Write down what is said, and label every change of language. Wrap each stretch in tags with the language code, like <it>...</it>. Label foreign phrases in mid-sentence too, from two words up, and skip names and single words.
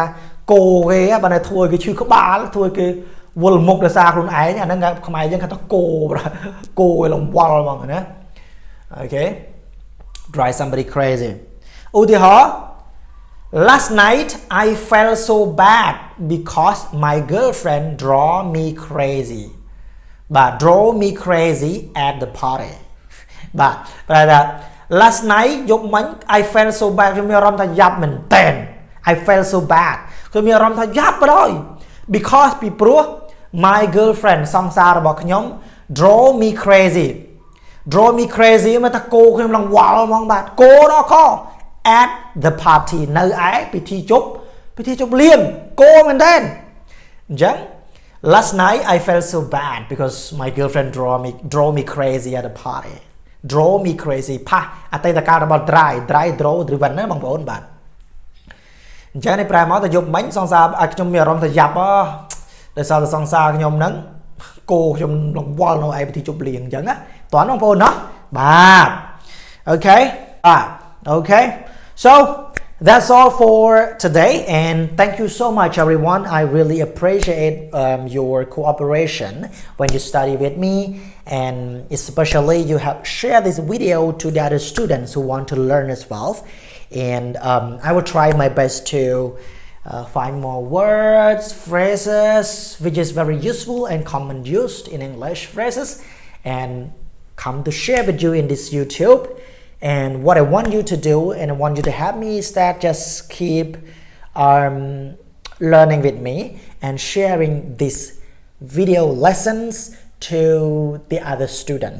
<km>គោគេបើតែធ្វើគេឈឺក្បាលធ្វើគេវល់មុខដោយសារខ្លួនឯងអាហ្នឹងខ្មែរយើងគេថាគោគោគេលំវល់ហ្មងណាអូខេ</km> <en>drive somebody crazy</en> <km>ឧទាហរណ៍</km> <en>last night I felt so bad because my girlfriend draw me crazy</en> <km>បាទ</km> <en>draw me crazy at the party</en> <km>បាទប្រែថា</km> <en>last night</en> <km>យប់មិញ</km> <en>I felt so bad</en> <km>ខ្ញុំមានអារម្មណ៍ថាយ៉ាប់មែនតើ</km> <en>I felt so bad</en> <km>ខ្ញុំមានអារម្មណ៍ថាយ៉ាប់បណ្ដោយ because ពីព្រោះ</km> <en>my girlfriend</en> <km>សង្សាររបស់ខ្ញុំ</km> <en>draw me crazy</en> <km>មកថាគោខ្ញុំឡើងវល់ហ្មងបាទគោដល់ខ</km> <en>at the party</en> <km>នៅឯពិធីជប់លៀងគោ មែនតើអញ្ចឹង</km> <en>last night I felt so bad because my girlfriend draw me crazy at the party draw me crazy</en> <km>ផាសអតីតកាលរបស់</km> <en>drive draw driven</en> <km>ណាបងប្អូនបាទអញ្ចឹងនេះប្រែមកទៅយប់មិញសង្សារ ឲ្យខ្ញុំមានអារម្មណ៍ថាយ៉ាប់ដោយសារតែសង្សារខ្ញុំហ្នឹងគោខ្ញុំលង្វល់នៅឯពិធីជប់លៀងអញ្ចឹងណាតោះបងប្អូនណាបាទអូខេបាទអូខេ so</km> <en>that's all for today and thank you so much everyone I really appreciate your cooperation when you study with me and especially you have shared this video to the other students who want to learn as well and I will try my best to find more words phrases which is very useful and common used in English phrases and come to share with you in this YouTube and what I want you to do and I want you to help me is that just keep learning with me and sharing these video lessons to the other students.</en>